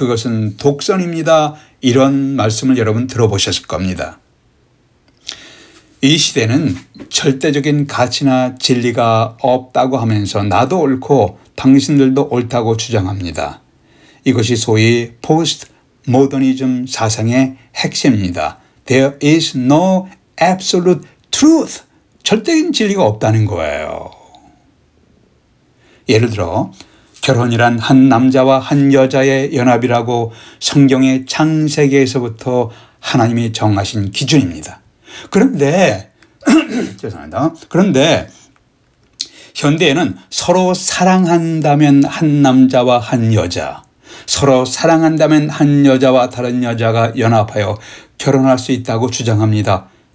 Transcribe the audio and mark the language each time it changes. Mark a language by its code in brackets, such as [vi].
[ko] 그것은 독선입니다. 이런 말씀을 여러분 들어보셨을 겁니다. 이 시대는 절대적인 가치나 진리가 없다고 하면서 나도 옳고 당신들도 옳다고 주장합니다. 이것이 소위 포스트 모더니즘 사상의 핵심입니다. [en] There is no absolute truth. [ko] 절대적인 진리가 없다는 거예요. 예를 들어 결혼이란 한 남자와 한 여자의 연합이라고 성경의 창세기에서부터 하나님이 정하신 기준입니다. 그런데 죄송합니다. 그런데 현대에는 서로 사랑한다면 한 남자와 한 여자, 서로 사랑한다면 한 여자와 다른 여자가 연합하여 결혼할 수 있다고 주장합니다.